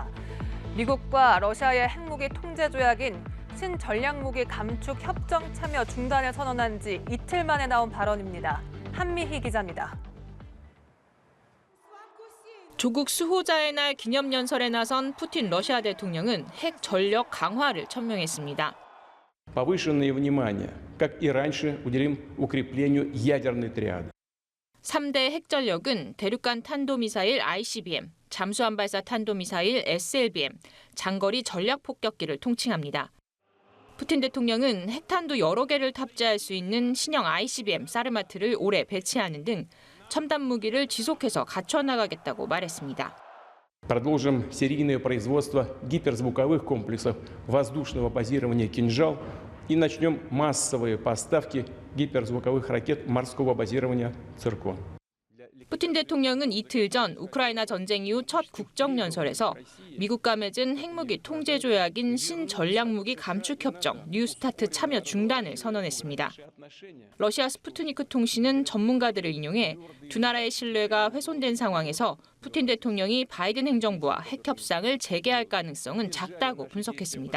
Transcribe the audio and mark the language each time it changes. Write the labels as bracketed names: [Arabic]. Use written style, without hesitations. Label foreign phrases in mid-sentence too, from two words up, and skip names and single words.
[Korean] 미국과 러시아의 핵무기 통제 조약인 신전략무기 감축 협정 참여 중단을 선언한 지 이틀 만에 나온 발언입니다. 한미희 기자입니다. 조국 수호자의 날 기념연설에 나선 푸틴 러시아 대통령은 핵 전력 강화를 천명했습니다. [Russian] Повышенное внимание, как и раньше, уделим укреплению ядерной триады. [Korean] 3대 핵전력은 대륙간 탄도미사일 ICBM, 잠수함 발사 탄도미사일 SLBM, 장거리 전략 폭격기를 통칭합니다. 푸틴 대통령은 핵탄두 여러 개를 탑재할 수 있는 신형 ICBM 사르마트를 올해 배치하는 등 첨단 무기를 지속해서 갖춰나가겠다고 말했습니다. [Russian] Продолжим серийное производство гиперзвуковых комплексов воздушного базирования «Кинжал» и начнем массовые поставки гиперзвуковых ракет морского базирования «Циркон». [Korean] 푸틴 대통령은 이틀 전 우크라이나 전쟁 이후 첫 국정연설에서 미국과 맺은 핵무기 통제 조약인 신전략무기 감축협정 뉴스타트 참여 중단을 선언했습니다. 러시아 스푸트니크 통신은 전문가들을 인용해 두 나라의 신뢰가 훼손된 상황에서 푸틴 대통령이 바이든 행정부와 핵협상을 재개할 가능성은 작다고 분석했습니다.